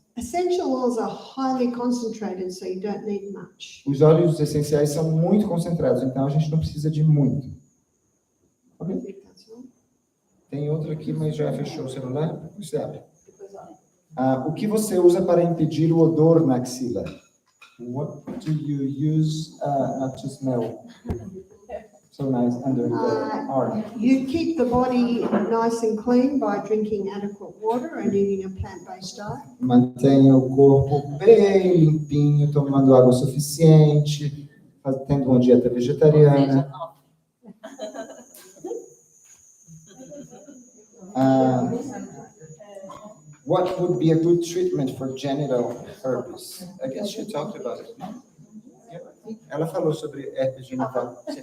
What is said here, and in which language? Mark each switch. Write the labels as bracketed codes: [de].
[en] Essential oils are highly concentrated, so you don't need much. [pt] Os óleos essenciais são muito concentrados, então a gente não precisa de muito. Ok? Tem outro aqui, mas já fechou o celular. Você abre. O que você usa para impedir o odor na axila? [en] What do you use not to smell? So nice under the arm. You keep the body nice and clean by drinking adequate water and eating a plant-based diet. [pt] Mantenha o corpo bem limpinho, tomando água suficiente, tendo uma dieta vegetariana. [en] What would be a good treatment for genital herpes? I guess she talked about it. Yeah. [pt] Ela falou sobre herpes genital.